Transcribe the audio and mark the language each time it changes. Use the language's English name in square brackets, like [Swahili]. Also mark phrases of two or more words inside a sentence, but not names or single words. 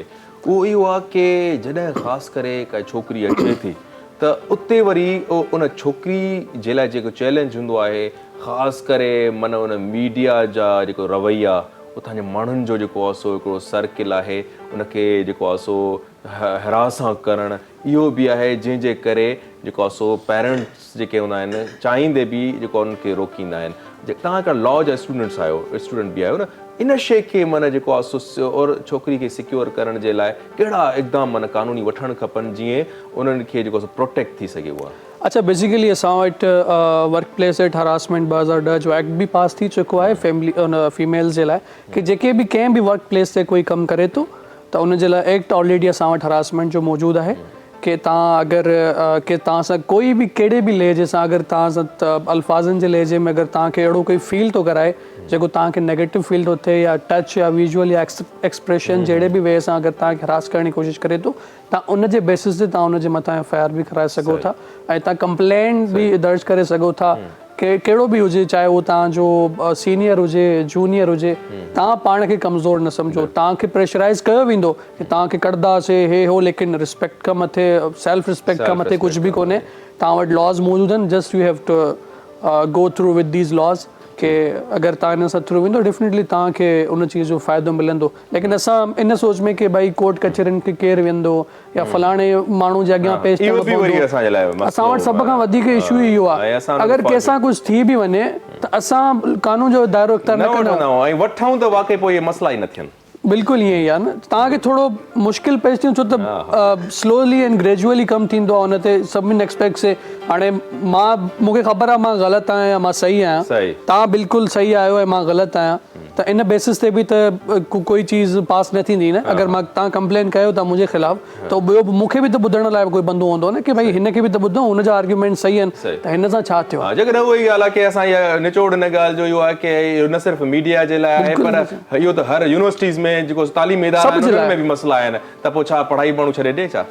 [Sindhi] उहो इहो आहे कि जॾहिं ख़ासि करे काई छोकिरी अचे थी त उते वरी उन छोकिरी जे लाइ जेको चैलेंज हूंदो आहे, ख़ासि करे माना उन मीडिया जा जेको रवैया, उतां जे माण्हुनि जो जेको आहे सो हिकिड़ो सर्किल आहे, उनखे जेको आहे सो हिरासां करणु इहो बि आहे, जंहिंजे करे जेको आहे सो पेरेंट्स जेके हूंदा आहिनि चाहींदे बि जेको उनखे रोकींदा आहिनि। तव्हां हिकिड़ा लॉ जा स्टूडेंट बि आहियो न, इन शइ खे माना जेको आहे सो और छोकिरी खे सिक्योर करण जे लाइ कहिड़ा इक़दाम माना कानूनी वठणु खपनि जीअं उन्हनि खे जेको प्रोटेक्ट थी सघे उहा? अच्छा, बेसिकली असां वटि [English] work place at harassment [Sindhi] 2010 जो एक्ट बि पास थी चुको आहे फीमेल्स जे लाइ कि जेके बि कंहिं बि [English] work place [Sindhi] ते कोई कमु करे थो त उन जे लाइ एक्ट ऑलरेडी असां वटि हरासमेंट जो मौजूदु आहे कि तव्हां अगरि कि तव्हां सां कोई बि कहिड़े बि लहजे सां अगरि तव्हां सां अल्फाज़नि जे लहजे में अगरि तव्हांखे अहिड़ो कोई फील थो कराए जेको तव्हांखे [English] negative feel [Sindhi] थो थिए, या टच या विजुअल या एक्सप्रेशन जहिड़े बि वे सां अगरि तव्हांखे हरास करण जी कोशिशि करे थो, तव्हां उन जे बेसिस ते तव्हां उन जे मथां FIR बि कराए सघो था ऐं तव्हां कंप्लेंट बि दर्ज करे सघो था। कहिड़ो बि हुजे, चाहे उहो तव्हांजो सीनियर हुजे, जूनियर हुजे, तव्हां पाण खे कमज़ोर न सम्झो। तव्हांखे प्रेशराइज़ कयो वेंदो कि तव्हांखे कढंदासीं हे हो, लेकिन रिस्पेक्ट खां मथे, [English] self respect [Sindhi] खां मथे कुझु बि कोन्हे। तव्हां वटि लॉज़ मौजूदु आहिनि, [English] just you have to go through with these laws [Sindhi] कि अगरि तव्हां इन सां थ्रू वेंदो डेफिनेटली तव्हांखे उन चीज़ जो फ़ाइदो मिलंदो। लेकिन असां इन सोच में कि भई कोर्ट कचहरियुनि खे केरु वेंदो या फलाणे माण्हू जे अॻियां पेश थियणो पवंदो, असां वटि सभ खां वधीक इशू इहो आहे। अगरि कंहिंसां कुझु थी बि वञे त असां कानून जो दाइरो इख़्तियार न कंदा आहियूं ऐं वठूं त वाक़ई पोइ इहे मसला ई न थियनि। बिल्कुलु ईअं ई आहे न, तव्हांखे थोरो मुश्किल पेश थियूं छो त [English] slowly and gradually [Sindhi] कमु थींदो आहे उन ते सभिनी एक्सपेक्ट से। हाणे मूंखे ख़बर आहे मां ग़लति आहियां या मां सही आहियां, तव्हां बिल्कुलु सही आहियो ऐं मां ग़लति आहियां, त इन बेसिस ते बि त कोई चीज़ पास न थींदी न। अगरि मां तव्हां कंप्लेन कयो था मुंहिंजे ख़िलाफ़ त ॿियो मूंखे बि त ॿुधण लाइ कोई बंदो हूंदो न कि भई हिन खे बि त ॿुधो, हुनजा आर्ग्यूमेंट सही आहिनि त हिन सां छा थियो। जेकॾहिं उहा ई ॻाल्हि आहे कि असां इहा निचोड़ हिन ॻाल्हि जो इहो आहे कि इहो न सिर्फ़ु मीडिया जे लाइ आहे, पर इहो त हर यूनिवर्सिटीज़ में जेको तालीमी इदारा आहिनि उन्हनि में बि मसला आहिनि, त पोइ छा पढ़ाई माण्हू छॾे ॾे छा?